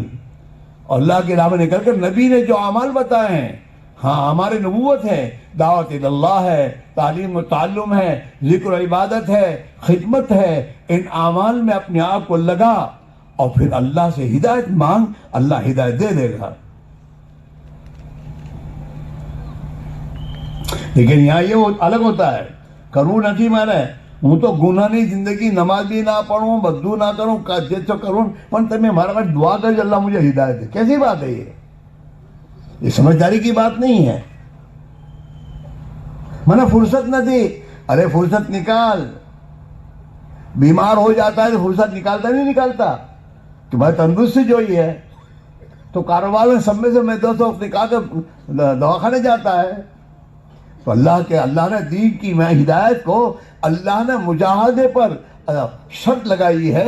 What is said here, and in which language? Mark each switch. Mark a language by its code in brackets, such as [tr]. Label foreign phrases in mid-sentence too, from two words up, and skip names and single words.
[ur] اللہ کی راہ میں نکل کر نبی نے جو اعمال بتائے ہیں، ہاں ہمارے نبوت ہے، دعوت اللہ ہے، تعلیم و تعلم ہے، ذکر و عبادت ہے، خدمت ہے. ان اعمال میں اپنے آپ کو لگا اور پھر اللہ سے ہدایت مانگ، اللہ ہدایت دے دے گا. لیکن یہاں یہ الگ ہوتا ہے، کروں [gu] નથી મારે، હું તો ગુનાની જિંદગી નમાઝ બી ના પઢું، બધું ના કરું، જે તો કરું પણ તમે મારા માટે દુઆ કરજો [ur] اللہ مجھے ہدایت دے. کیسی بات ہے یہ سمجھداری کی بات نہیں ہے. [gu] મને ફુરસત નથી. [ur] ارے فرصت نکال. بیمار ہو جاتا ہے تو فرصت نکالتا نہیں نکالتا کہ بھائی تندرستی جوئی ہے تو کاروبار میں سب میں سے میں تو نکال کر دواخانے جاتا ہے. تو اللہ نے دین کی ہدایت کو اللہ نے مجاہدے پر شرط لگائی ہے.